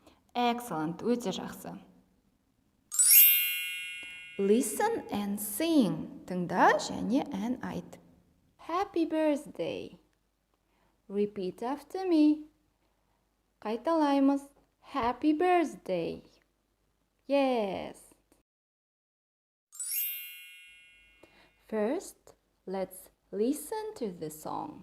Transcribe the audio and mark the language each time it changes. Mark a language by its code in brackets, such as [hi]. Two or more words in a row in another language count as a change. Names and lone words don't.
[kk] Excellent, өте жақсы. [en] Listen and sing. [kk] Тыңда және ән айт. [en] Happy birthday. Repeat after me. Қайталаймыз. Happy birthday. Yes. First, let's listen to the song.